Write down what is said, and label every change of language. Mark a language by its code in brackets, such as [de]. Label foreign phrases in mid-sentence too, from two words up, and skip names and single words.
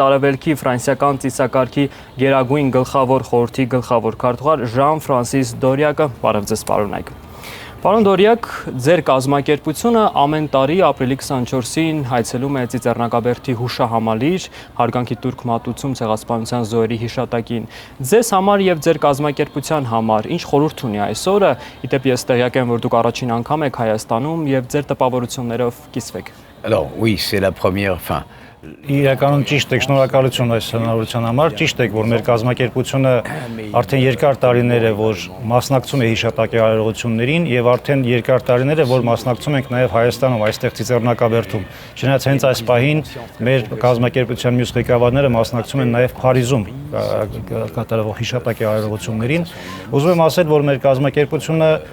[hy] արևելքի ֆրանսիական ծիսակարգի գերագույն գլխավոր խորհրդի գլխավոր քարտուղար Ժան-Ֆրանսիս Դորիակը, բարև ձեզ, պարոն Այգ։ Պարոն Դորիակ, ձեր կազմակերպությունը ամեն տարի ապրիլի 24-ին հայցելում է Ծիծեռնակաբերդի հուշահամալիր, հարգանքի տուրք մատուցում ցեղասպանության զոհերի հիշատակին։ Ձեզ համար եւ ձեր կազմակերպության համար ինչ խորհուրդ ունի այս օրը, իդեպ ես տեղյակ եմ, որ դուք առաջին անգամ եք Հայաստանում եւ ձեր տպավորություններով կիսվեք։ [fr] Alors oui, c'est la première fin. [hy] Իրականում ճիշտ եք, շնորհակալություն այս հնարավորության համար։ Ճիշտ եք, որ մեր կազմակերպությունը արդեն երկար տարիներ է, որ մասնակցում է հիշատակի արարողություններին եւ արդեն երկար տարիներ է, որ մասնակցում ենք նաեւ Հայաստանում, այստեղ Ծիծեռնակաբերդում։ Չնայած հենց այս պահին մեր կազմակերպության մյուս ղեկավարները մասնակցում են նաեւ Փարիզում կատարվող հիշատակի արարողություններին։ Ուզում եմ ասել, որ մեր կազմակերպությունը